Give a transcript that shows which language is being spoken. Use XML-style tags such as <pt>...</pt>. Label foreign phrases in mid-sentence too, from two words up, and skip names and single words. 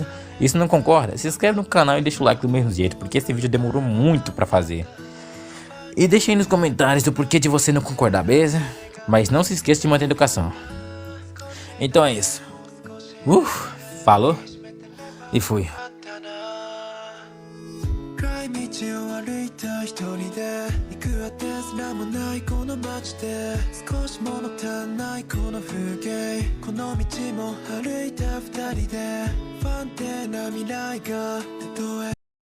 <pt>E se não concorda, se inscreve no canal e deixa o like do mesmo jeito, porque esse vídeo demorou muito pra fazer. E deixa aí nos comentários o porquê de você não concordar, beleza? Mas não se esqueça de manter a educação. Então é isso. Falou e fui.</pt> <ja>道を歩いた一人で行くあてすらもないこの街で少し物足んないこの風景この道も歩いた二人で不安定な未来がたとえ</ja>